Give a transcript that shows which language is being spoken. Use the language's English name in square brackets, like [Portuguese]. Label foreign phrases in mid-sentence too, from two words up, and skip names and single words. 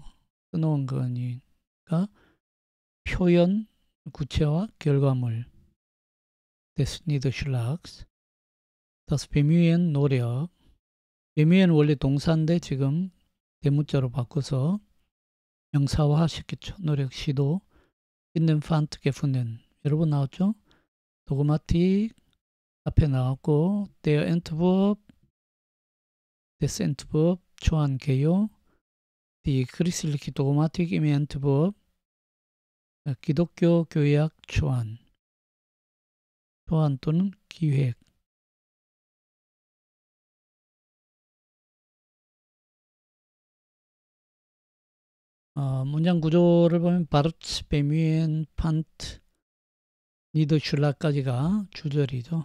[Korean] 써놓은 거니까 표현, 구체화, 결과물 [German] des Niederschlags das Bemühen, [Korean] 노력 bemühen 원래 동사인데 지금 대문자로 바꿔서 명사화 시켰죠. 노력, 시도 [German] finden, fand, gefunden [Korean] 여러 번 나왔죠. 도그마틱 앞에 나왔고 [German] der Entwurf des Entwurf [Korean] 초안 개요 [German] die christliche Dogmatik im Entwurf [Korean] 기독교 교약 초안 또는 기획 문장 구조를 보면 바르츠, 베미엔, 판트, 니더슐라까지가 주절이죠.